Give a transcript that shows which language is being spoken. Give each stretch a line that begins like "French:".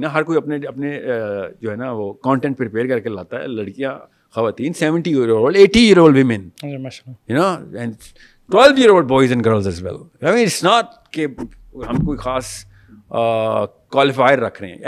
Urdu: نا ہر کوئی اپنے جو ہے نا وہ کانٹینٹ پریپیئر کر کے لاتا ہے. لڑکیاں, خواتین,
English: 70-year-old, 80-year-old women, you know, and 12-year-old boys and girls as well. I mean, it's not
Urdu: کہ ہم کوئی خاص qualifier رکھ رہے ہیں.